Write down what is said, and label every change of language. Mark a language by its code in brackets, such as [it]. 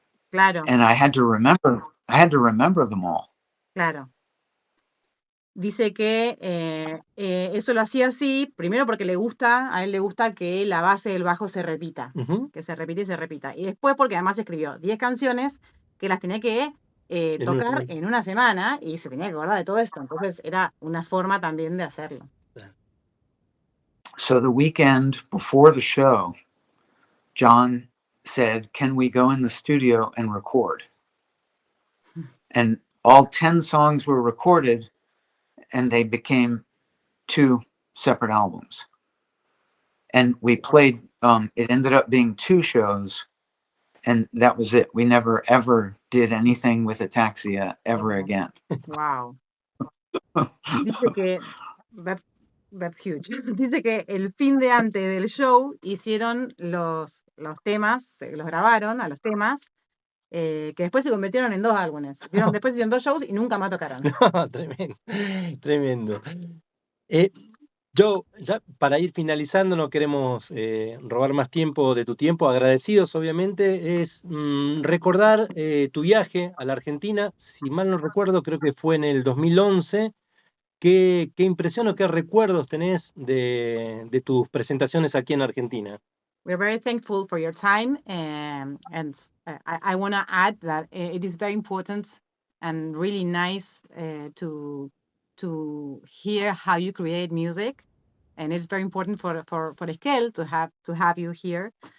[es] Claro. [en] And I had to remember them all. [es] Claro. Dice que eso lo hacía así, primero porque a él le gusta que la base del bajo se repita, que se repita y se repita. Y después porque además escribió 10 canciones que las tenía que tocar en una semana y se tenía que acordar de todo esto. Entonces era una forma también de hacerlo. [en] So the weekend before the show, John said, "Can we go in the studio and record?" And all 10 songs were recorded, and they became 2 separate albums. And we played, it ended up being 2 shows, and that was it. We never ever did anything with Ataxia ever again. Wow. [es] Dice que [en] that's huge. [es] Dice que el fin de antes del show hicieron los temas, los grabaron a los temas, que después se convirtieron en 2 álbumes. Después hicieron 2 shows y nunca más tocaron. No, tremendo, tremendo. Yo, ya para ir finalizando, no queremos robar más tiempo de tu tiempo, agradecidos obviamente, es recordar tu viaje a la Argentina, si mal no recuerdo, creo que fue en el 2011. ¿Qué impresión o qué recuerdos tenés de tus presentaciones aquí en Argentina? [en] We're very thankful for your time, and I want to add that it is very important and really nice to hear how you create music, and it's very important for Esquel to have you here.